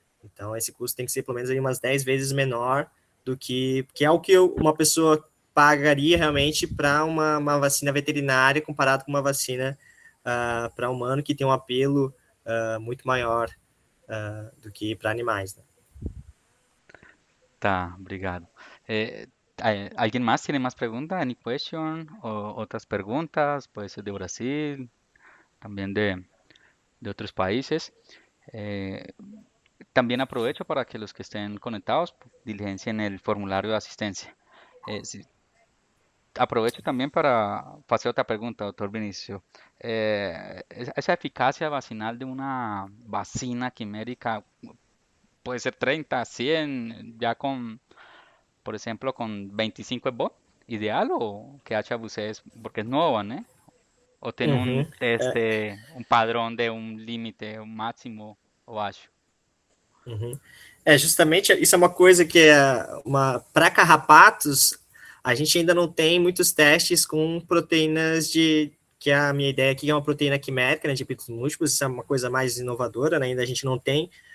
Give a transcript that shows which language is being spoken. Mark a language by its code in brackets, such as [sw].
[pt] Então, esse custo tem que ser pelo menos aí umas 10 vezes menor do que é o que uma pessoa pagaria realmente para uma vacina veterinária comparado com uma vacina para humano, que tem um apelo muito maior do que para animais. Né? Tá, obrigado. [es] ¿Alguien más tiene más preguntas? [en] Any question? [es] ¿O otras preguntas? Puede ser de Brasil, también de otros países. Eh, También aprovecho para que los que estén conectados diligencien el formulario de asistencia. Aprovecho también para hacer otra pregunta, doctor Vinicio. Esa eficacia vacinal de una vacina quimérica puede ser 30, 100, ya [pt] por exemplo, com 25 é bom? Ideal ou que acha vocês, porque é nova, né? Ou tem um Uhum. teste, um padrão de um limite, um máximo, eu acho? Uhum. Justamente isso é uma coisa que para carrapatos, a gente ainda não tem muitos testes com proteínas que a minha ideia aqui é uma proteína quimérica, né, de epítopos múltiplos, isso é uma coisa mais inovadora, né, ainda a gente não tem